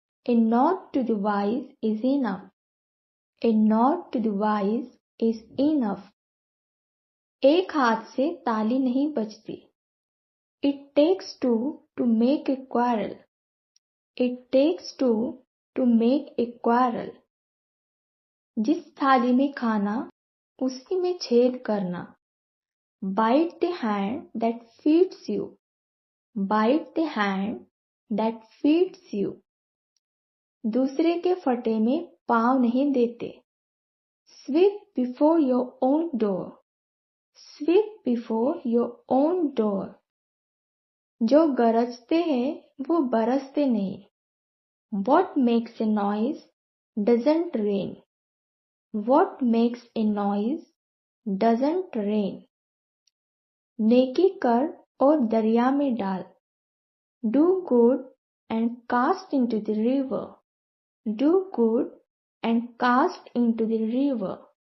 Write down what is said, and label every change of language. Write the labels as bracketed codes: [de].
[en] A nod to the wise is enough. A nod to the wise is enough. [hi] एक हाथ से ताली नहीं बजती। [en] It takes two to make a quarrel. It takes two to make a quarrel. [hi] जिस थाली में खाना उसी में छेद करना। [en] Bite the hand that feeds you. Bite the hand that feeds you. [hi] दूसरे के फटे में पाँव नहीं देते। [en] Sweep before your own door. Sweep before your own door. [hi] जो गरजते हैं वो बरसते नहीं। [en] What makes a noise doesn't rain. What makes a noise doesn't rain. [hi] नेकी कर और दरिया में डाल। [en] Do good and cast into the river. Do good and cast into the river.